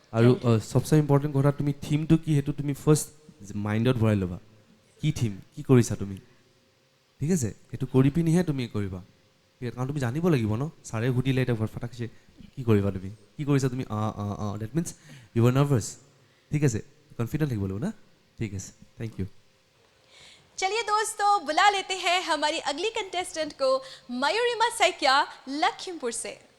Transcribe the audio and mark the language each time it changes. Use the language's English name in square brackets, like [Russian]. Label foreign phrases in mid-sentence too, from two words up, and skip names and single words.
[Assamese] আৰু চবচে ইম্পৰ্টেণ্ট কথা, তুমি থিমটো কি সেইটো তুমি ফাৰ্ষ্ট মাইণ্ডত ভৰাই ল'বা, কি থিম, কি কৰিছা তুমি, ঠিক আছে? সেইটো কৰি পিনিহে তুমি কৰিবা, ঠিক আছে? কাৰণ তুমি জানিব লাগিব ন, ছাৰে সুধিলে এতিয়া ঘৰত ফটাকছে কি কৰিবা, তুমি কি কৰিছা, তুমি [English] that means you are nervous, [Assamese] ঠিক আছে? কনফিডেণ্ট থাকিব লাগিব না, ঠিক আছে? [English] thank you. [Hindi] चलिए दोस्तों, बुला लेते हैं हमारी अगली कंटेस्टेंट को, मयूरिमा सैकिया लखीमपुर से।